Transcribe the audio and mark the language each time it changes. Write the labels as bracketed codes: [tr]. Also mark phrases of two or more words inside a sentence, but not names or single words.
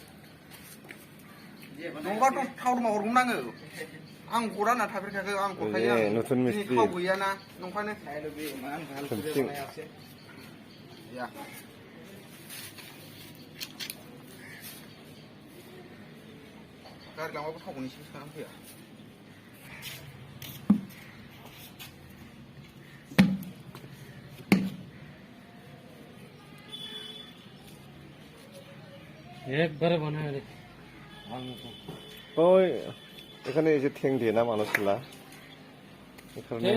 [brx] नङाबाथ' थाव दंबा हरगौमोन आङो आं हरा होनना थाफेरखायाखै आं हरखायो दिनै थाव गैयाना नंखायनो गारि लांबाबो थावखौनो एसे सोनानै फैया [bn] একবারে বানায় রে ওই এখানে এই যে ঠেং দিয়ে না মানুষগুলা